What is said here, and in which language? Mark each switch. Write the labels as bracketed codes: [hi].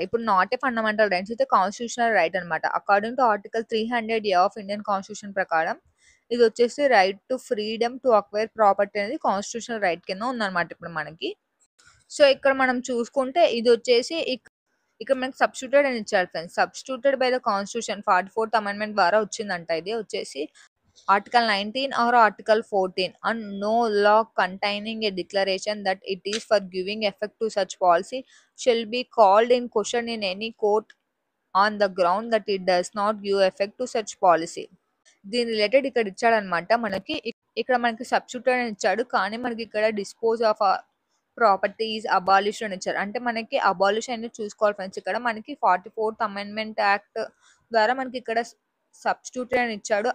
[te] ఇప్పుడు [en] not a fundamental rights, [te] అయితే constitutional right అనమాట. According to article 300A of Indian constitution ప్రకారం ఇది వచ్చేసి right to freedom to acquire property అనేది కాన్స్టిట్యూషనల్ రైట్ కింద ఉందన్నమాట ఇప్పుడు మనకి. సో ఇక్కడ మనం చూసుకుంటే ఇది వచ్చేసి ఇక్కడ మనకి సబ్స్టిట్యూటెడ్ అని ఇచ్చారు friends. Substituted by the constitution 44th amendment ద్వారా వచ్చిందంట. ఇది వచ్చేసి [en] Article 19 or Article 14, and no law containing a declaration that it is for giving effect to such policy shall be called in question in any court on the ground that it does not give effect to such policy. [te] దీని related ఇక్కడ ఇచ్చాడనమాట మనకి. ఇక్కడ మనకి substitute అని ఇచ్చాడు, కానీ మనకి ఇక్కడ డిస్పోజ్ ఆఫ్ ప్రాపర్టీస్ అబాలిష్ అని ఇచ్చారు. అంటే మనకి అబాలిష్ అనేది చూసుకోవాలి ఫ్రెండ్స్. ఇక్కడ మనకి 44th అమెండ్మెంట్ యాక్ట్ ద్వారా మనకి ఇక్కడ సబ్స్టిట్యూట్ అని ఇచ్చాడు.